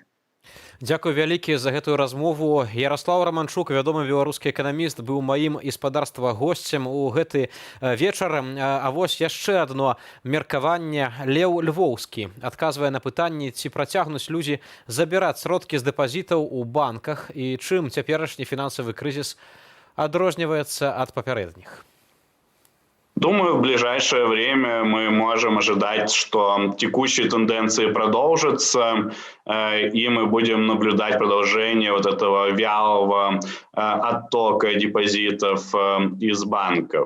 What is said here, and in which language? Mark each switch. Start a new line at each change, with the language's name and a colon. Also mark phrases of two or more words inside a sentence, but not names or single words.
Belarusian: Дзякуй вялікі за гэтую размову. Ярослаў Романчук, вядомы беларускі эканаміст, быў маім гаспадарства госцем у гэты вечар. А вось яшчэ адно меркаванне. Леў Львоўскі адказвае на пытанні, ці працягнуць людзі забіраць сродкі з дэпазітаў у банках і чым цяперашні фінансавы крызіс адрозніваецца ад папярэдніх.
Russian: Думаю, в ближайшее время мы можем ожидать, что текущие тенденции продолжатся, и мы будем наблюдать продолжение вот этого вялого оттока депозитов из банков.